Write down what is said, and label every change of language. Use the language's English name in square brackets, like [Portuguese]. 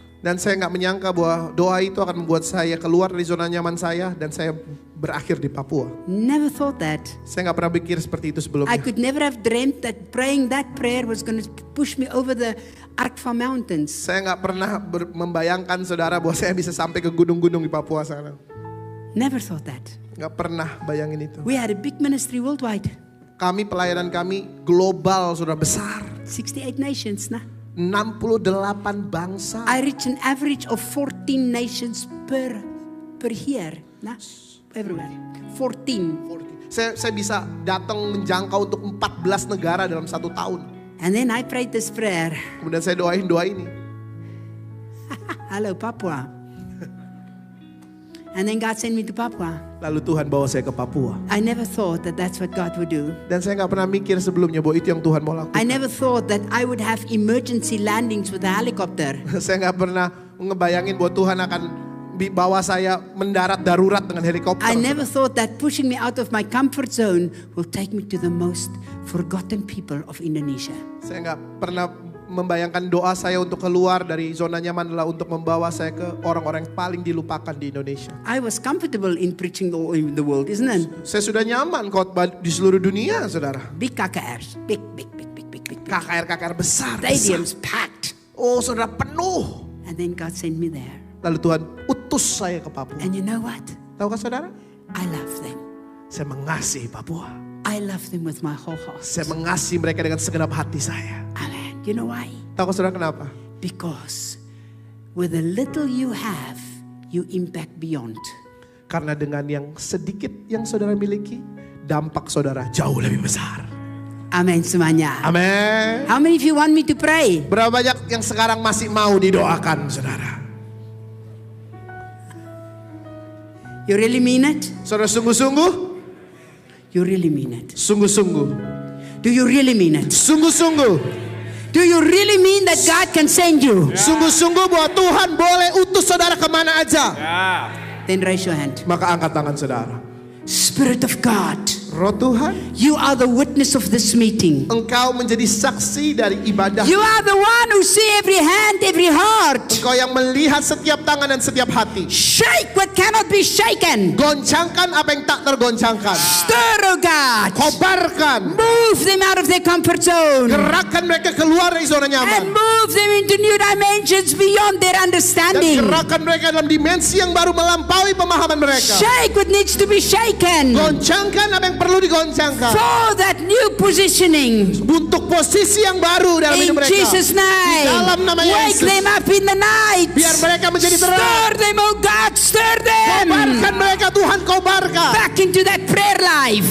[Indonesian] Dan saya nggak menyangka bahwa doa itu akan membuat saya keluar dari zona nyaman saya dan saya berakhir di Papua. [English] Never thought that. [Indonesian] Saya nggak pernah pikir seperti itu sebelumnya. [English] I could never have dreamt that praying that prayer was going to push me over the Arkfa Mountains. [Indonesian] Saya nggak pernah membayangkan saudara bahwa saya bisa sampai ke gunung-gunung di Papua sana. [English] Never thought that. [Indonesian] Nggak pernah bayangin itu. [English] We had a big ministry worldwide. [Indonesian] Kami pelayanan kami global saudara, besar. [English] 68 nations, nah. [Indonesian] 68 bangsa. [English] I reach an average of 14 nations per year, nah. Everywhere. 14. [Indonesian] Saya bisa datang menjangkau untuk 14 negara dalam 1 tahun. [English] And then I prayed this prayer. [Indonesian] Kemudian saya doain doa ini. [English] Hello, Papua. And then God sent me to Papua. [Indonesian] Lalu Tuhan bawa saya ke Papua. [English] I never thought that that's what God would do. [Indonesian] Dan saya nggak pernah mikir sebelumnya bahwa itu yang Tuhan mau lakukan. [English] I never thought that I would have emergency landings with a helicopter. [Indonesian] Saya nggak pernah ngebayangin bahwa Tuhan akan bawa saya mendarat darurat dengan helikopter. [English] I never thought that pushing me out of my comfort zone will take me to the most forgotten people of Indonesia. [Indonesian] Saya nggak pernah membayangkan doa saya untuk keluar dari zona nyaman adalah untuk membawa saya ke orang-orang yang paling dilupakan di Indonesia. [English] I was comfortable in preaching all over the world, isn't it? [Indonesian] Saya sudah nyaman khotbah di seluruh dunia, saudara. [English] Big KKRs, big. [Indonesian] KKR besar. [English] Stadiums packed. [Indonesian] Oh, saudara, penuh. [English] And then God sent me there. [Indonesian] Lalu Tuhan utus saya ke Papua. [English] And you know what? [Indonesian] Tahukah saudara? [English] I love them. [Indonesian] Saya mengasihi Papua. [English] I love them with my whole heart. [Indonesian] Saya mengasihi mereka dengan segenap hati saya. [English] Amen. You know why? [Indonesian] Tahukah saudara kenapa? [English] Because with the little you have, you impact beyond. [Indonesian] Karena dengan yang sedikit yang saudara miliki, dampak saudara jauh lebih besar. Amen semuanya. Amin. [English] How many of you want me to pray? [Indonesian] Berapa banyak yang sekarang masih mau didoakan, saudara? [English] You really mean it? [Indonesian] Saudara sungguh-sungguh? [English] You really mean it? [Indonesian] Sungguh-sungguh. [English] Do you really mean it? [Indonesian] Sungguh-sungguh. [English] Do you really mean that God can send you? [Indonesian] Sungguh-sungguh bahwa Tuhan boleh utus saudara kemana aja. [English] Then raise your hand. [Indonesian] Maka angkat tangan saudara. [English] Spirit of God, [Indonesian] Roh Tuhan, [English] you are the witness of this meeting. [Indonesian] Engkau menjadi saksi dari ibadah. [English] You are the one who see every hand, every heart. [Indonesian] Engkau yang melihat setiap tangan dan setiap hati. [English] Shake what cannot be shaken. [Indonesian] Goncangkan apa yang tak tergoncangkan. [English] Stir, oh God. [Indonesian] Kobarkan. [English] Move them out of their comfort zone. [Indonesian] Gerakkan mereka keluar dari zona nyaman. [English] move them into new dimensions beyond their [Indonesian] Dan [English] understanding. [Indonesian] gerakkan mereka dalam dimensi yang baru melampaui pemahaman mereka. [English] Shake what needs to be shaken. [Indonesian] Goncangkan apa yang perlu digoncangkan. [English] for that new positioning. [Indonesian] Untuk posisi yang baru dalam [English] In [Indonesian] hidup mereka. [English] Jesus' [Indonesian] Di [English] name, [Indonesian] dalam nama [English] wake [Indonesian] Yesus. [English] them up in the night. [Indonesian] Biar mereka menjadi terang. [English] Stir them, oh God, stir them [Indonesian] Kobarkan mereka, Tuhan, kobarkan. [English] back into that prayer life,